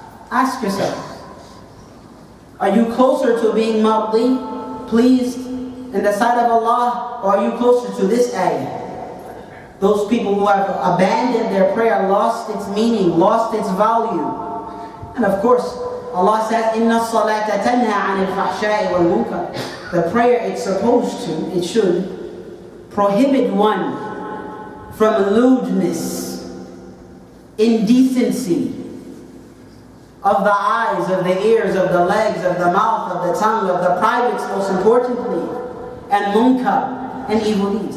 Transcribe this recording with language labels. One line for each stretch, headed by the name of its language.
English: Ask yourself, are you closer to being mardi, pleased in the sight of Allah, or are you closer to this ayah? Those people who have abandoned their prayer, lost its meaning, lost its value. And of course, Allah says,
Arabic: إِنَّ الصَّلَاةَ تَنْهَى عَنِ الْفَحْشَاءِ وَالْمُنكَرِ.
English: The prayer, it's supposed to, it should, prohibit one from lewdness, indecency of the eyes, of the ears, of the legs, of the mouth, of the tongue, of the privates, most importantly, and munkar, and evil deeds.